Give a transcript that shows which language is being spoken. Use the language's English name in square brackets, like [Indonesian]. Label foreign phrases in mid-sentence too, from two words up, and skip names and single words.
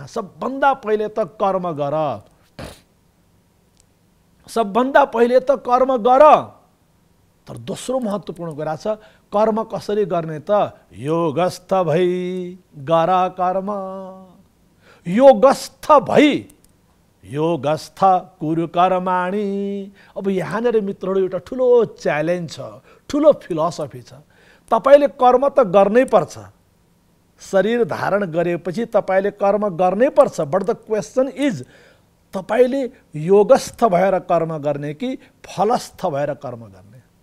[Nepali] सबभन्दा पहिले त कर्म गर। सबभन्दा पहिले त कर्म गर। तर दोस्रो महत्त्वपूर्ण कुरा छ, कर्म कसरी गर्ने त? योगस्थ भई गर कर्म। योगस्थ भई, [Sanskrit] योगस्थ कुरु कर्माणि। [Nepali] अब यहाँनिर मित्रहरू एउटा ठुलो च्यालेन्ज छ, ठुलो फिलोसफी छ। तपाईले कर्म त गर्नै पर्छ, शरीर धारण गरेपछि तपाईले कर्म गर्नै पर्छ। [English] but the question is [Nepali] तपाईले योगस्थ भएर कर्म गर्ने कि फलस्थ भएर कर्म गर्ने?